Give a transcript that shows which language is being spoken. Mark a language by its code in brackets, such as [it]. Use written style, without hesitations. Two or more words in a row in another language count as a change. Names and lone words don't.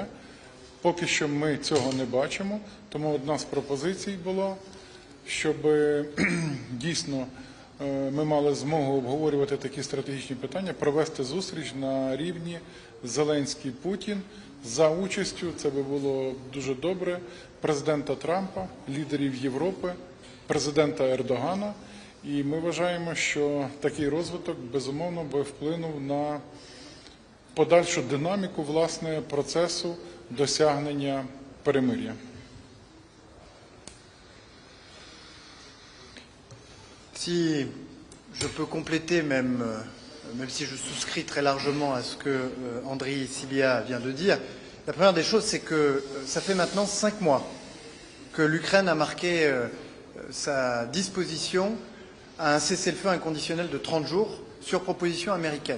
[uk] Поки що ми цього не бачимо, тому одна з пропозицій була, щоб дійсно ми мали змогу обговорювати такі стратегічні питання, провести зустріч на рівні Зеленський-Путін за участю, це би було дуже добре, президента Трампа, лідерів Європи, президента Ердогана. І ми вважаємо, що такий розвиток, безумовно, би вплинув на подальшу динаміку, власне, процесу досягнення перемир'я. [fr] Si je peux compléter, même si je souscris très largement à ce que Andriy Sybiha vient de dire, la première des choses, c'est que ça fait maintenant 5 mois que l'Ukraine a marqué sa disposition à un cessez-le-feu inconditionnel de 30 jours sur proposition américaine.